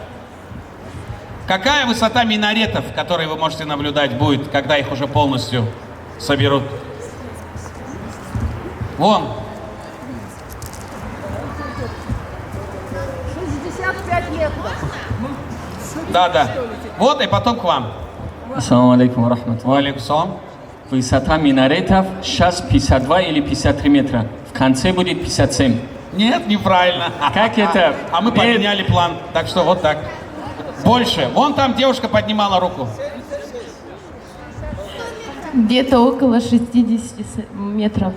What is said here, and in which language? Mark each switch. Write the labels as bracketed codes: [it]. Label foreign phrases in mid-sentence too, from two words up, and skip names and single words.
[ru] Какая высота минаретов, которые вы можете наблюдать, будет, когда их уже полностью соберут? Вон. 65 метров. Да, да. Вот и потом к вам. [ar] السلام عليكم ورحمة الله. عليكم السلام. [ru] Высота минаретов сейчас 52 или 53 метра. В конце будет 57. Нет, неправильно. Как это? А мы поменяли план. Так что вот так. Больше. Вон там девушка поднимала руку. Где-то около 60 метров.